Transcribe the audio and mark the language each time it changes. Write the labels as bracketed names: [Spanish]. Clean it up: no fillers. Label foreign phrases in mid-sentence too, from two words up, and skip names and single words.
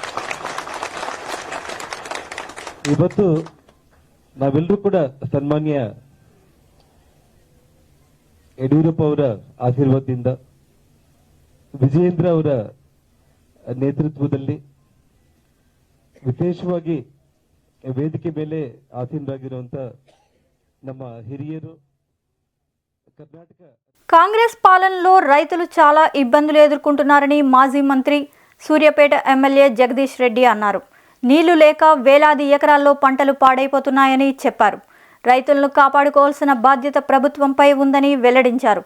[Kannada] ಇವತ್ತು ನಾವೆಲ್ಲರೂ ಕೂಡ ಸನ್ಮಾನ್ಯ ಯಡಿಯೂರಪ್ಪ ಅವರ ಆಶೀರ್ವಾದದಿಂದ, ವಿಜಯೇಂದ್ರ ಅವರ ನೇತೃತ್ವದಲ್ಲಿ ವಿಶೇಷವಾಗಿ ವೇದಿಕೆ ಮೇಲೆ ಆಸೀನರಾಗಿರುವಂತ ನಮ್ಮ ಹಿರಿಯರು, ಕರ್ನಾಟಕ [Telugu] కాంగ్రెస్ పాలనలో రైతులు చాలా ఇబ్బందులు ఎదుర్కొంటున్నారని మాజీ మంత్రి సూర్యాపేట ఎమ్మెల్యే జగదీష్ రెడ్డి అన్నారు. నీళ్లు లేక వేలాది ఎకరాల్లో పంటలు పాడైపోతున్నాయని చెప్పారు. రైతులను కాపాడుకోవాల్సిన బాధ్యత ప్రభుత్వంపై ఉందని వెల్లడించారు.